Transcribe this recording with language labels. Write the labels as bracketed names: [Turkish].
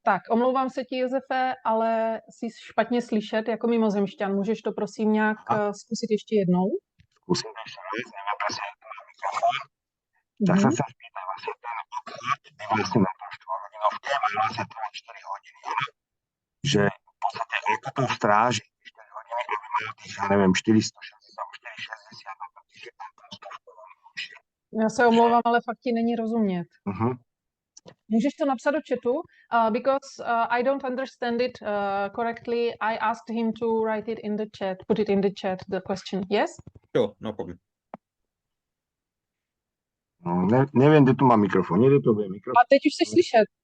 [Czech] Tak, omlouvám se ti, Josefe, ale jsi špatně slyšet jako mimozemšťan. Můžeš to prosím nějak zkusit ještě jednou? [Slovak] Zkusím to ještě raz, nemám presne mikrofón. Tak sa chcem spýtať, vlastne ten obchod je vlastne na to 4-hodinovke, má vlastne trvať 4 hodiny, že v podstate ako to stráži 4 hodiny, aby mal tých, ja neviem, 460 alebo 460 na to, že tam prosto [Czech] Já se omlouvám, ale fakt ti není rozumět. Můžeš to napsat do chatu? [English] Because I don't understand it correctly. I asked him to write it in the chat, put it in the chat, the question. Yes? Sure, no problem. [Slovak] No, neviem, kde tu mám mikrofon. Niekde to bude mikrofon. [Czech] A teď už jsi slyšet.